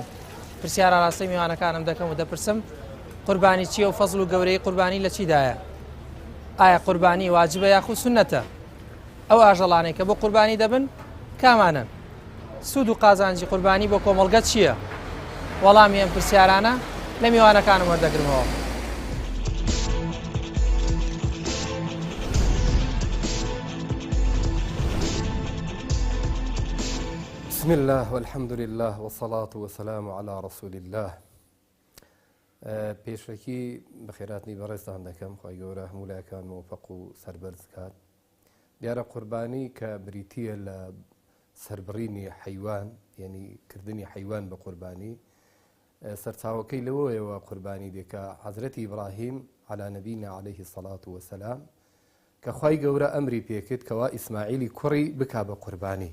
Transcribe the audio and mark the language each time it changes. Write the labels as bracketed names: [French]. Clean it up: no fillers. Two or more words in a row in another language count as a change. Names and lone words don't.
[Central Kurdish] پرسیارە ڕاستی میوانەکانم دەکەم و دەپرسم قوربانی چییە و فەزڵ و گەورەی قوربانی لە چیدایە؟ ئایا قوربانی واجبە یاخود سونەتە؟ ئەو ئاژەڵانەی کە بۆ قوربانی دەبن کامانن؟ سوود و قازانجی قوربانی بۆ کۆمەڵگە چییە؟ وەڵامی ئەم پرسیارانە لە میوانەکانم وەردەگرمەوە. [Arabic] بسم الله والحمد لله والصلاة والسلام على رسول الله. [Central Kurdish] پێشەکی بەخێراتنی بەڕێزتان دەکەم، خی گەورە هەمولایەکان موفق و سەربەرز کات. دیارە قوربانی کە بریتیە لە سەربڕینی حیوان، یعنی کردنی حیوان بە قوربانی، سەرچاوەکەی لەوەیەوە قوربانی دێکە حەزرەتی ئیبراهیم [Arabic] عەلا نەبینا عەلەیهی السەڵات وەسەلام [Central Kurdish] کە خی گەورە ئەمری پێکرد کەوا ئیسماعیلی کوڕی بکا بە قوربانی.